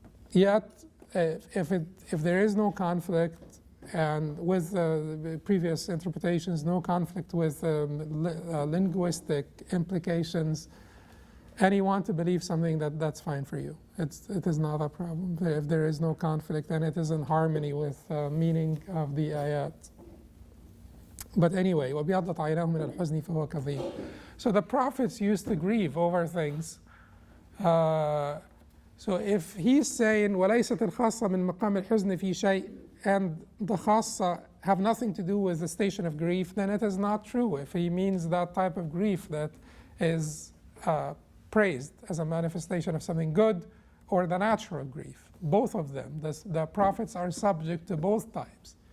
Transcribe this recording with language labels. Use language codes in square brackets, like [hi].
[en] Yet, if there is no conflict, and with the previous interpretations, no conflict with linguistic implications, and you want to believe something, that's fine for you. It is not a problem. If there is no conflict and it is in harmony with meaning of the ayat. But anyway, [ar] وَبِيَضَّتْ عَيْنَاهُ مِنَ الْحُزْنِ فَهُوَ كَظِيمٌ. [en] So the prophets used to grieve over things. So if he's saying [ar] وَلَيْسَتِ الْخَاصَّةُ مِنْ مَقَامِ الْحُزْنِ فِي شَيْءٍ, [en] and the khassa have nothing to do with the station of grief, then it is not true if he means that type of grief that is praised as a manifestation of something good or the natural grief. Both of them, the prophets are subject to both types.